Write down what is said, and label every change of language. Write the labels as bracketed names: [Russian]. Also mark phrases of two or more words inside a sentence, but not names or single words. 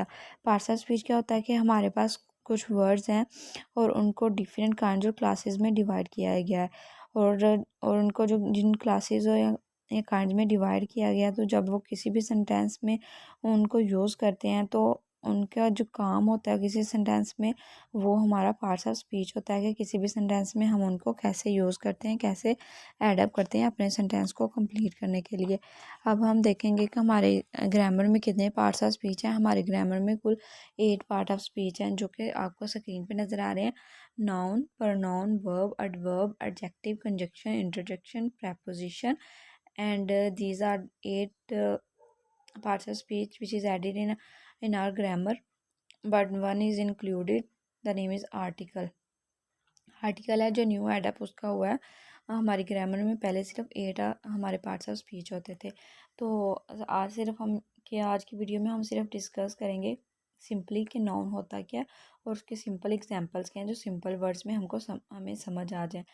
[English] parts of speech [Hindi] क्या होता है कि हमारे पास कुछ वर्ड्स हैं और उनको [English] different kind of classes [Hindi] में डिवाइड किया गया है और उनको जो जिन क्लासेस या काइंड में डिवाइड किया गया, तो जब वो किसी भी सेंटेंस में उनको यूज़ करते हैं तो उनका जो काम होता है किसी सेंटेंस में, वो हमारा [English] parts of speech [Hindi] होता है कि किसी भी सेंटेंस में हम उनको कैसे यूज़ करते हैं, कैसे एडअप करते हैं अपने सेंटेंस को कंप्लीट करने के लिए। अब हम देखेंगे कि हमारे ग्रामर में कितने [English] parts of speech [Hindi] हैं। हमारे ग्रामर में कुल 8 [English] part of speech [Hindi] हैं, जो कि आपको स्क्रीन पे नज़र आ रहे हैं। [English] noun, pronoun, verb, adverb, adjective, conjunction, interjection, preposition, and these are 8 parts of speech which is added in our grammar, but one is included. The name is article. [Hindi] आर्टिकल है जो [English] new add-up [Hindi] उसका हुआ है हमारी ग्रामर में। पहले सिर्फ 8 हमारे [English] parts of speech [Hindi] होते थे। तो आज की वीडियो में हम सिर्फ डिस्कस करेंगे सिंपली कि नाउन होता क्या है और उसके [English] simple examples [Hindi] क्या हैं, जो [English] simple words [Hindi] में हमें समझ आ जाए।